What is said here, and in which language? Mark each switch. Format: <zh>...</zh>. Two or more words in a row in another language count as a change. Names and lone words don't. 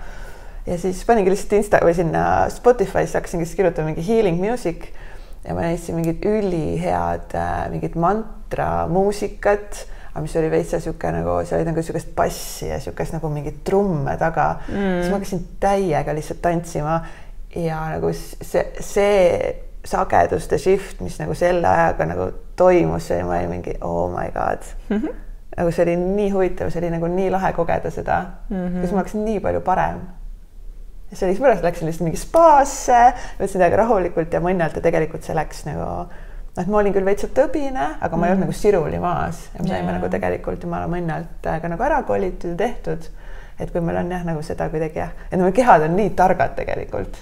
<et>Ja siis paningi lihtsalt Insta või sinna Spotify'st hakkasin kes kirjutama mingi</et> <en>healing music</en> <et>ja ma näitasin mingid ülihead mingid mantra muusikat, mis oli veitsa siuke nagu, see oli nagu siukest bassi ja siukest nagu mingid trumme taga. Siis ma hakkasin täiega lihtsalt tantsima ja nagu see sageduste shift, mis nagu selle ajaga nagu toimus, see ma olin mingi</et> <en>oh my god.</en> <et>Nagu see oli nii huvitav, see oli nagu nii lahe kogeda seda, kus ma hakkasin nii palju parem. Ja see oli pärast läksin lihtsalt mingi spaasse, võtsin täiega rahulikult ja mõnnalt ja tegelikult see läks nagu ma olin küll veitsa tõbine, aga ma ei olnud nagu siruli maas ja me saime nagu tegelikult jumala mõnnalt ka nagu ära kolitud ja tehtud, et kui meil on jah nagu seda kuidagi et meie kehad on nii targad tegelikult.</et>